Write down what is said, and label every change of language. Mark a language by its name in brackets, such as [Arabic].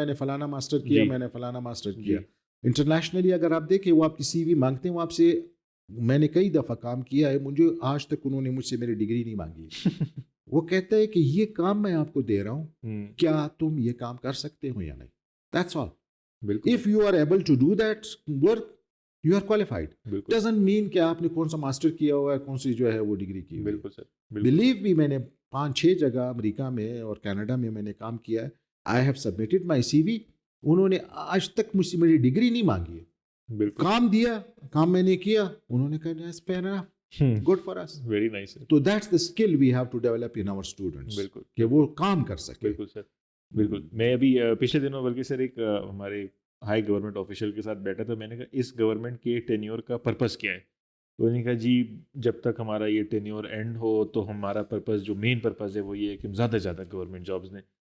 [Urdu] میں نے فلانا ماسٹر کیا, میں نے فلانا ماسٹر کیا. انٹرنیشنلی اگر آپ دیکھیں وہ آپ کی سی وی مانگتے ہیں, وہ آپ سے, میں نے کئی دفعہ کام کیا ہے, مجھے آج تک انہوں نے مجھ سے میری ڈگری نہیں مانگی. وہ کہتا ہے کہ یہ کام میں آپ کو دے رہا ہوں, کیا تم یہ کام کر سکتے ہو یا نہیں. [English] That's all. If you are able to do that work, you are qualified. Doesn't mean [Urdu] کہ آپ نے کون سا ماسٹر کیا ہوا ہے, کون سی جو ہے وہ ڈگری کی. بالکل سر, [English] believe me, [Urdu] میں نے 5-6 جگہ امریکہ میں اور کینیڈا میں نے کام کیا ہے. [English] I have submitted my CV. [Urdu] انہوں نے آج تک مجھ سے میری ڈگری نہیں مانگی ہے. کام دیا, کام میں نے کیا, انہوں نے کہا [English] fair enough, good for us. Very nice. So that's the skill we have to develop in our students. [Urdu] بالکل, کہ وہ کام کر سکیں. بالکل سر, بالکل. میں ابھی پچھلے دنوں بلکہ سر ایک ہمارے ہائی گورنمنٹ آفیشیل کے ساتھ بیٹھا تھا. میں نے کہا اس گورنمنٹ کے ٹینیور کا پرپز کیا ہے؟ تو انہوں نے کہا جی جب تک ہمارا یہ ٹینیور اینڈ ہو تو ہمارا پرپز, جو مین پرپز ہے وہ یہ ہے کہ ہم زیادہ سے زیادہ گورنمنٹ جابس دیں.